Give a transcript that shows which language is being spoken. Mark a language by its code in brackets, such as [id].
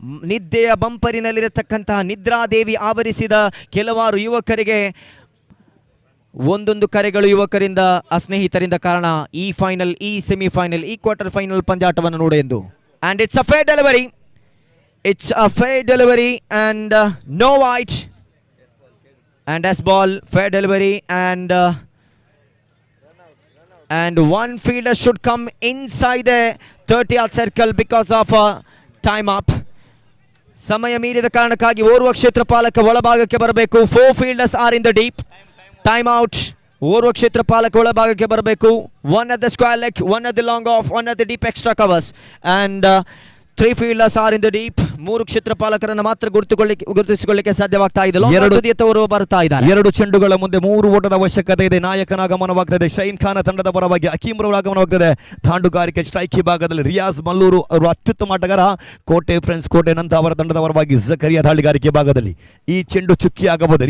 [kn] ನಿದ್ದೆಯ ಬಂಪರಿನಲ್ಲಿರತಕ್ಕಂತಹ ನಿದ್ರಾದೇವಿ ಆವರಿಸಿದ ಕೆಲವಾರು ಯುವಕರಿಗೆ ಒಂದೊಂದು ಕರೆಗಳು ಯುವಕರಿಂದ, ಸ್ನೇಹಿತರಿಂದ. ಕಾರಣ ಈ ಫೈನಲ್, ಈ ಸೆಮಿಫೈನಲ್, ಈ ಕ್ವಾರ್ಟರ್ ಫೈನಲ್ ಪಂದ್ಯಾಟವನ್ನು ನೋಡು ಎಂದು. [en] And it's a fair delivery. It's a fair delivery and no wide. And S ball, fair delivery and one fielder should come inside the 30-yard circle because of time up. [kn] ಸಮಯ ಮೀರಿದ ಕಾರಣಕ್ಕಾಗಿ ಓರ್ವ ಕ್ಷೇತ್ರಪಾಲಕ ಒಳಭಾಗಕ್ಕೆ ಬರಬೇಕು. [en] 4 fielders are in the deep. Time out. [kn] ಓರ್ವ ಕ್ಷೇತ್ರಪಾಲಕ ಒಳಭಾಗಕ್ಕೆ ಬರಬೇಕು. [en] 1 at the square leg, 1 at the long off, 1 at the deep extra covers and 3 fielders are in the deep. [kn] 3 ಕ್ಷೇತ್ರಪಾಲಕರನ್ನು ಮಾತ್ರ ಗುರುತಿಸಿಕೊಳ್ಳಿಕ್ಕೆ ಸಾಧ್ಯವಾಗ್ತಾ ಇದೆ. ಎತ್ತವರು ಬರ್ತಾ ಇದ್ದಾರೆ. 2 ಚೆಂಡುಗಳ ಮುಂದೆ 3 ಓಟದ ಅವಶ್ಯಕತೆ ಇದೆ. ನಾಯಕನ ಆಗಮನವಾಗ್ತದೆ. ಶೈನ್ ಖಾನ್ ತಂಡದ ಪರವಾಗಿ ಅಕೀಮ್ ರವರ ಆಗಮನವಾಗ್ತದೆ. ದಾಂಡುಗಾರಿಕೆ ಸ್ಟ್ರೈಕ್ ವಿಭಾಗದಲ್ಲಿ ರಿಯಾಜ್ ಮಲ್ಲೂರು ಅವರು ಅತ್ಯುತ್ತಮ ಆಟಗಾರ. ಕೋಟೆ ಫ್ರೆಂಡ್ಸ್ ಕೋಟೆ ನಂತ ಅವರ ತಂಡದ ಪರವಾಗಿ ಜಕರಿಯಾ ದಾಳಿಗಾರಿಕೆ ಭಾಗದಲ್ಲಿ ಈ ಚೆಂಡು ಚುಕ್ಕಿ ಆಗಬಹುದು.